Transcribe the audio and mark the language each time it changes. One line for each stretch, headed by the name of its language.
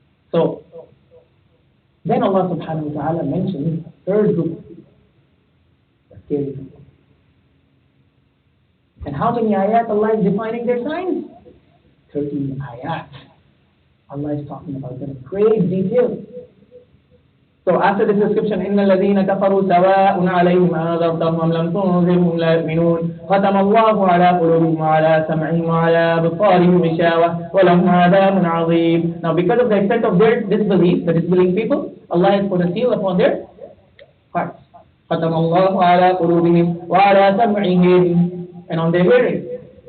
English: So then Allah subhanahu wa ta'ala mentions third group, the scary people. And how many ayat Allah is defining their signs? 13 ayat. Allah is talking about them in great detail.
Arabic: So after this description, إِنَّ الَّذِينَ كَفَرُوا سَوَاءٌ عَلَيْهِمْ أَنذَرْتَهُمْ أَمْ لَمْ تُنذِرْهُمْ لَا يُؤْمِنُونَ خَتَمَ اللَّهُ عَلَى قُلُوبِهِمْ وَعَلَى سَمْعِهِمْ وَعَلَى أَبْصَارِهِمْ غِشَاوَةٌ وَلَهُمْ عَذَابٌ عَظِيمٌ.
English: Now because of the extent of their disbelief, the disbelieving people, Allah has put a seal upon their hearts.
Arabic: خَتَمَ اللَّهُ عَلَى قُلُوبِهِمْ وَعَلَى سَمْعِهِمْ,
English: and on their hearing.